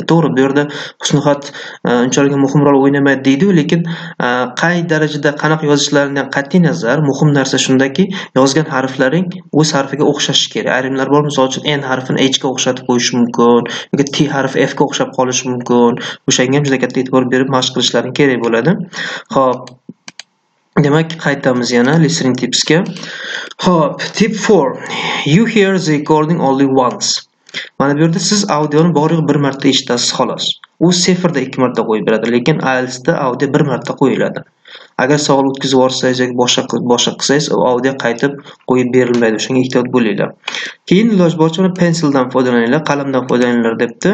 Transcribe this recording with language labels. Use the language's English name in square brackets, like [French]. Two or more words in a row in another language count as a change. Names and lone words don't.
[Uzbek] To'g'ri, bu yerda husnixat unchalik muhim rol o'ynamaydi deydi, lekin qay darajada qanaqa yozishlaridan qat'iy nazar muhim narsa shundaki, yozgan harflaring o'z harfiga o'xshashi kerak. Ayrimlar bor, misol uchun n harfini h ga o'xshatib qo'yish mumkin yoki t harfi f ga o'xshab qolishi mumkin. O'shanga ham juda katta e'tibor berib mashq qilishlaring kerak bo'ladi. Xo'p, demak, qaytamiz yana [English] listening tipsga. [Uzbek] Xo'p, tip 4. [English] You hear the recording only once. [Uzbek] Mana bu yerda siz audioni bor-yo'q bir marta eshitasiz xolos. U seferda 2 marta qo'yib beradi, lekin IELTS da audio bir marta qo'yiladi. Agar savol o'tkazib yuborsangiz yoki boshqa qilsangiz, audio qaytib qo'yib berilmaydi. Shunga ehtiyot bo'linglar. Keyin iloji boricha pensildan foydalaninglar, qalamdan foydalaninglar debdi.